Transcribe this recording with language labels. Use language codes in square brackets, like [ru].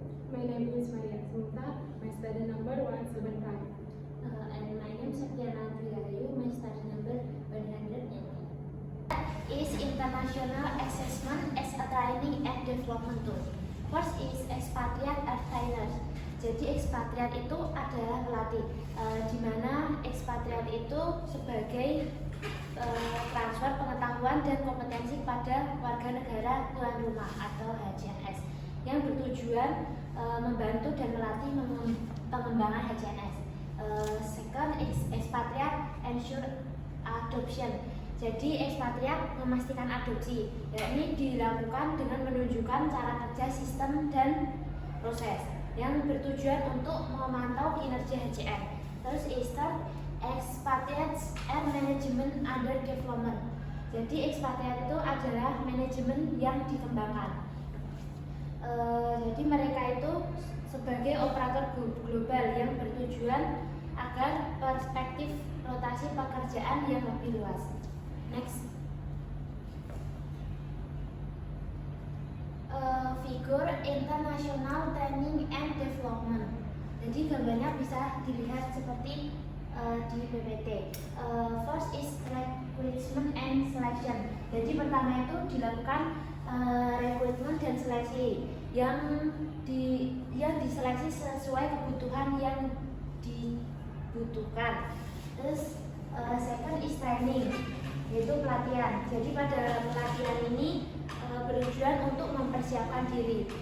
[en] My name is Maria Asmita. My study number 175. And my name is Satyana Triayu. My study number 180. Is international assessment as a training and development tool. First is expatriate as trainers. [id] Jadi ekspatriat itu adalah pelatih, di mana ekspatriat itu sebagai transfer pengetahuan dan kompetensi pada warga negara tuan rumah atau HCNS yang bertujuan membantu dan melatih pengembangan HCNS. [en] Second is expatriate ensure adoption. [id] Jadi ekspatriat memastikan adopsi, yakni dilakukan dengan menunjukkan cara kerja sistem dan proses yang bertujuan untuk memantau kinerja HCN. [en] Terus is third, expatriates and management under development. [id] Jadi ekspatriat itu adalah manajemen yang dikembangkan. Jadi mereka itu sebagai operator global yang bertujuan agar perspektif rotasi pekerjaan yang lebih luas. [en] Next. Figur international training and development. [id] Jadi gambarnya bisa dilihat seperti di PPT. [en] First is recruitment and selection. [id] Jadi pertama itu dilakukan rekrutmen dan seleksi yang diseleksi sesuai kebutuhan yang dibutuhkan. [en] Terus second is training, [id] yaitu pelatihan. Jadi pada pelatihan ini bertujuan untuk mempersiapkan diri.